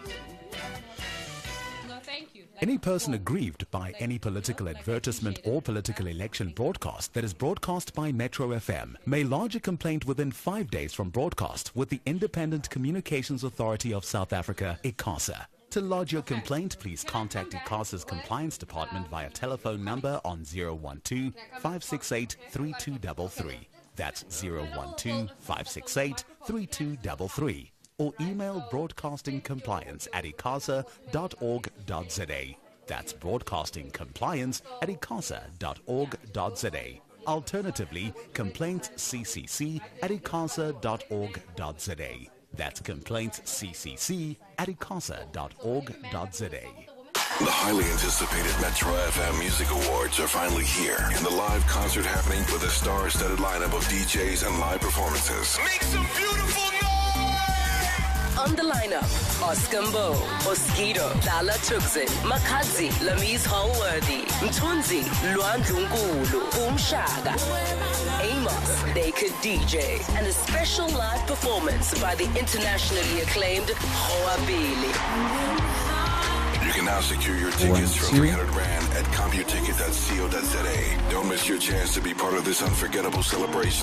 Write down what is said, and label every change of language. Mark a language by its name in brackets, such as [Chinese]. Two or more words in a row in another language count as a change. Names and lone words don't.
[English] Any person aggrieved by any political advertisement or political election broadcast that is broadcast by Metro FM may lodge a complaint within 5 days from broadcast with the Independent Communications Authority of South Africa, ICASA. To lodge your complaint, please contact ICASA's Compliance Department via telephone number on 012-568-3233. That's 012-568-3233. Or email broadcastingcompliance@icasa.org.za. That's broadcastingcompliance@icasa.org.za. Alternatively, complaintsccc@icasa.org.za. That's complaintsccc@icasa.org.za. The highly anticipated Metro FM Music Awards are finally here, and the live concert happening with a star-studded lineup of DJs and live performances. Make some beautiful noise! On the lineup, Oscar Mbo, Oskido, Dala Tuxin, Makadzi, Lamise Hallworthy, Mtunzi, Luandlunkulu, Boom Shaga, Amos, Naked DJ, and a special live performance by the internationally acclaimed Hoabili. You can now secure your tickets for 300 Rand at computicket.co.za. Don't miss your chance to be part of this unforgettable celebration.